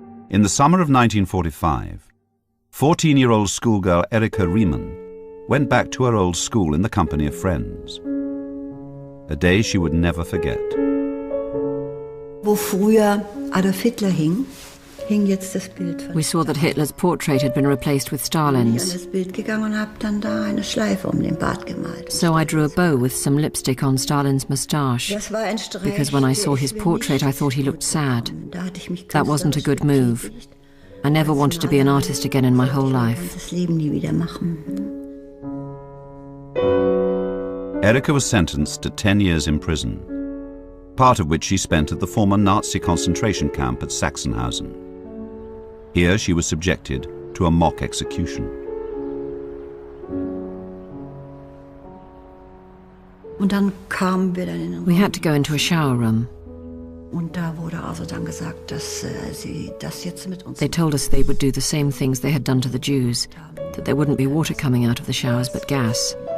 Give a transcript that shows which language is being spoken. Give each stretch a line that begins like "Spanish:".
English: In the summer of 1945, 14-year-old schoolgirl Erika Riemann went back to her old school in the company of friends. A day she would never forget.
German: Wo früher Adolf Hitler hing jetzt das Bild von.
English: We saw that Hitler's portrait had been replaced with Stalin's.
German: Ich bin an das Bild gegangen und habe dann da eine Schleife den Bart gemalt.
English: So I drew a bow with some lipstick on Stalin's moustache.
German: Das war ein Streich,
English: because when I saw his portrait, I thought he looked sad. That wasn't a good move. I never wanted to be an artist again in my whole life.
German: Das Leben nie wieder machen.
English: Erika was sentenced to 10 years in prison, part of which she spent at the former Nazi concentration camp at Sachsenhausen. Here she was subjected to a mock execution.
German: Und dann kamen wir dann in
English: We had to go into a shower room.
German: Und da wurde also dann gesagt, dass sie das jetzt mit uns.
English: They told us they would do the same things they had done to the Jews, that there wouldn't be water coming out of the showers but gas.